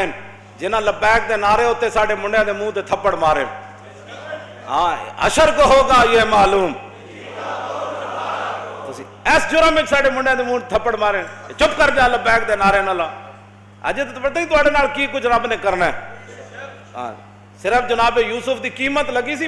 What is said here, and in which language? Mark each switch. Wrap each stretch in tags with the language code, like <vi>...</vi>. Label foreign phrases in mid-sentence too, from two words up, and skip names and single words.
<pa>جنہ لبیک دے نعرے ہوتے ساڑھے منڈے دے منہ تے تھپڑ مارے،</pa> <ur>ہاں حشر کو ہوگا یہ معلوم،</ur> <pa>ایس جرم میں ساڑھے منڈے دے منہ تھپڑ مارے، چپ کر جا لبیک دے نعرے نہ لا، اجے تو پتہ ہی توڑے نال کی کچھ رب نے کرنا ہے، صرف جناب یوسف دی قیمت لگی سی</pa>